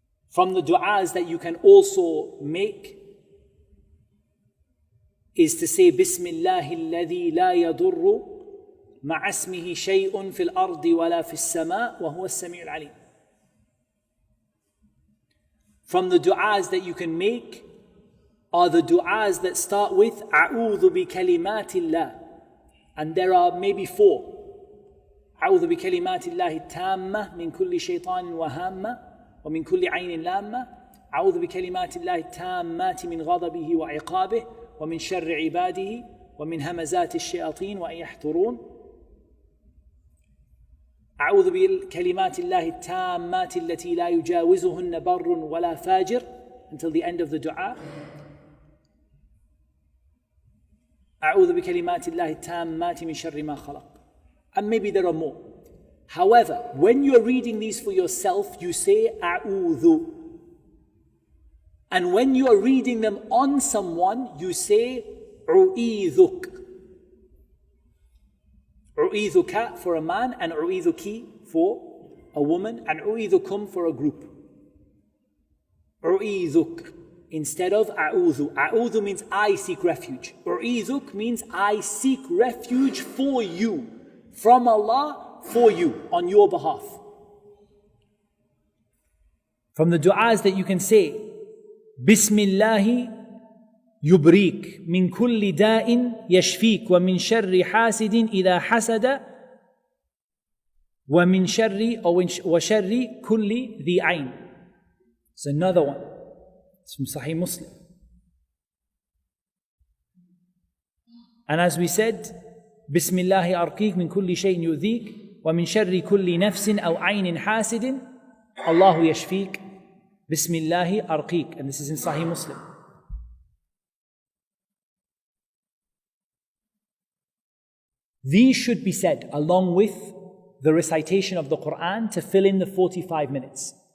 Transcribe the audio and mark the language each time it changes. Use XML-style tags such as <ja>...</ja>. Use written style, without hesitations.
<ar>From the du'as that you can also make is to say Bismillahi alladhi la yadurru مع اسمه شيء في الأرض ولا في السماء وهو السميع العليم.</ar> <en>From the du'as that you can make are the du'as that start with أعوذ بكلمات الله, and there are maybe 4.</en> <ar>أعوذ بكلمات الله التامة من كل شيطان وهامة ومن كل عين لامة. أعوذ بكلمات الله التامات من غضبه وعقابه ومن شر عباده ومن همزات الشياطين وأن يحضرون. أعوذ بكلمات الله التامات التي لا يجاوزهن بر ولا فاجر, until the end of the dua. أعوذ بكلمات الله التامات من شر ما خلق.</ar> <en>And maybe there are more. However, when you're reading these for yourself, you say أعوذ. And when you are reading them on someone, you say أعيذك. أعيذك for a man, and أعيذك for a woman, and أعيذكم for a group. أعيذك instead of أعوذ. أعوذ means I seek refuge. أعيذك means I seek refuge for you, from Allah, for you, on your behalf.</en> <ar>From the du'as that you can say, Bismillahi يبريك من كل داء يشفيك ومن شر حاسد إذا حسد ومن شر أو وشر كل ذي عين.</ar> <en>It's another one. It's from Sahih Muslim.</en> <ar>And as we said, بسم الله أرقيك من كل شيء يؤذيك ومن شر كل نفس أو عين حاسد الله يشفيك بسم الله أرقيك.</ar> <en>And this is in Sahih Muslim. These should be said along with the recitation of the Quran to fill in the 45 minutes.</en>